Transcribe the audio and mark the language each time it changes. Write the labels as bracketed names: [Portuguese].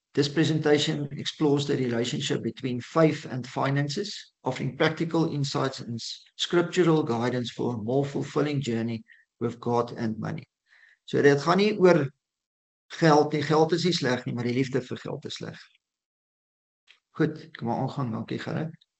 [English] This presentation explores the relationship between faith and finances, offering practical insights and scriptural guidance for a more fulfilling journey with God and money. [Afrikaans] So dit gaan nie oor geld nie, geld is nie sleg nie, maar die liefde vir geld is sleg. Goed, kom maar aangaan, dankie Gerrit.